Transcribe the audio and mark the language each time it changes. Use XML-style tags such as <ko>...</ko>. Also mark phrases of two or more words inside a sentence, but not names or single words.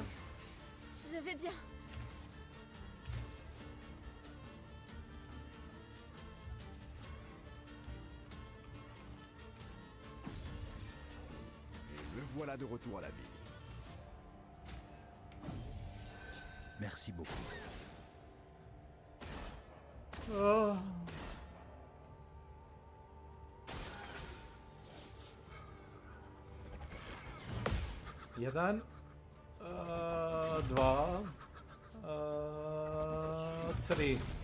<fr>Je vais bien. Et le voilà de retour à la ville. Merci beaucoup.</fr> <sr>Jedan, dva, tri.</sr>